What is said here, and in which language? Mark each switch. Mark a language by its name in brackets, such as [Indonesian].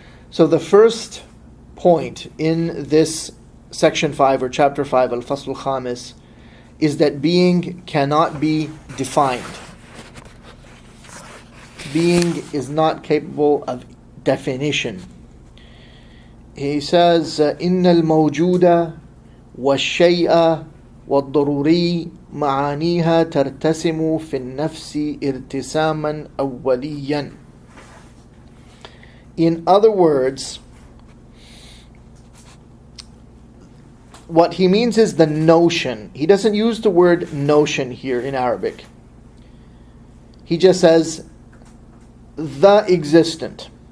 [English] So the first point in this section 5 or chapter 5, Al-Fasl al-Khamis, is that being cannot be defined. Being is not capable of definition. [Arabic] He says, إِنَّ الْمَوْجُودَ وَالشَّيْءَ وَالضَّرُورِي معانيها ترتسم في النفس ارتساما أوليا. [English] In other words, what he means is the notion. He doesn't use the word notion here in Arabic. He just says the existent.